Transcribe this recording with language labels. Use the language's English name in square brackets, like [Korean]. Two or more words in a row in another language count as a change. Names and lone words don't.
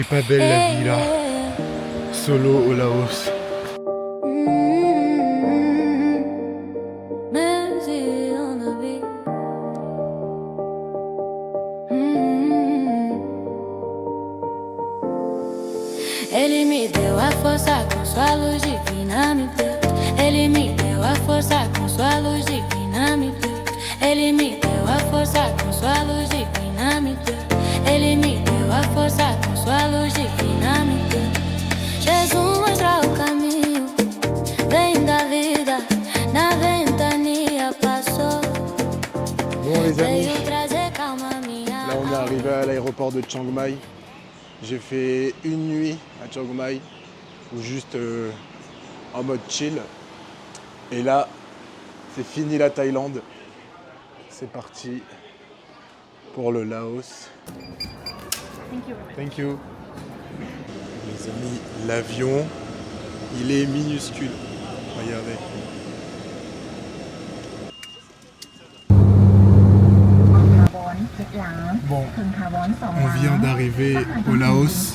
[French] C'est pas belle la vie là, solo au Laos. [Portuguese] Ele me deu a força com sua luz divina, me deu. Ele me deu a força com sua luz divina, me deu. Ele me deu a força com sua luz divina, me deu. Ele me deu a força com sua luz divina, me deu. Jesus mostra o caminho, vem da vida, na ventania passou. [French] Bon les amis, [Portuguese] Veio trazer calma à minha [French] là on est [Portuguese] alma. [French] arrivé à l'aéroport de Chiang Mai. J'ai fait une nuit à Chiang Mai, ou juste en mode chill. Et là, c'est fini la Thaïlande. C'est parti pour le Laos. [English] Thank you. [French] Les amis, l'avion, il est minuscule. Regardez. Bon, on vient d'arriver au Laos.